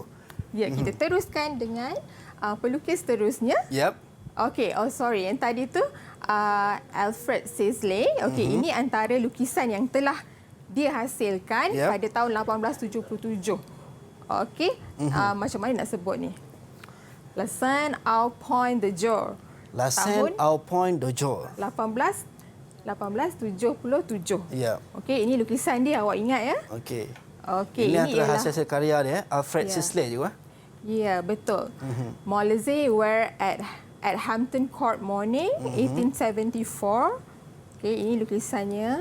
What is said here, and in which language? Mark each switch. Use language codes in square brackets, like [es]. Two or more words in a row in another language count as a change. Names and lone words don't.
[ms] Kita teruskan dengan pelukis seterusnya. Okey, sorry. Yang tadi tu Alfred Sisley. Okey, ini antara lukisan yang telah dia hasilkan pada tahun 1877. Okey, macam mana nak sebut ni? La Scène au Point de Jour. La Scène au Point de Jour. 1877. Okey, ini lukisan dia, awak ingat ya? Okey. Okey, ini antara hasil karya dia, Alfred Sisley juga. Ya, betul. Molesey were at Hampton Court Morning, 1874. Okey, ini lukisannya.